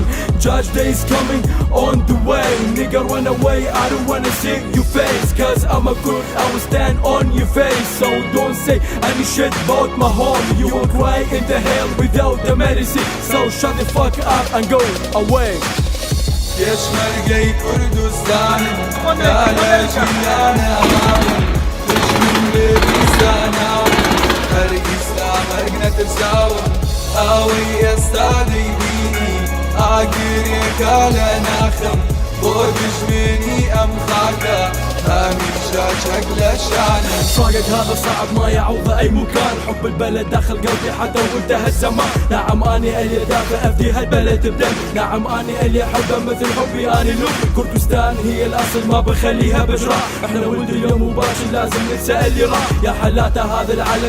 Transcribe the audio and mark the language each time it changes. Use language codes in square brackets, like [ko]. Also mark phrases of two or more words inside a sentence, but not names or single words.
[en] Judge day is coming on the way. Nigga run away, I don't wanna see your face. Cause I'm a Kurd, I will stand on your face. So don't say any shit about my home. You will cry in the hell without the medicine. So shut the fuck up and go away. [ckb] پێشمەرگەی کوردستانم تا لە ژیانە ماڵم دژمن بێبیستاناوم هەرگیزدا مەرگ نەترساوم ئەوەی ئێستا دەیبینی ئاگرێکە لە ناخم بۆ دژمنی ئەم خاکە هەمیشە چەک لە شانم [ar] صاقك هذا صعب ما يعوض اي مكان حب البلد داخل قلبي حتى وانتهى الزمان نعم اني اللي دافع افدي هالبلد بدم نعم اني اللي احبه مثل حبي اني لو كردستان هي الاصل ما بخليها بجراح احنا ولد اليوم وباكر لازم ننسى اللي راح يا حلاته هذا العالم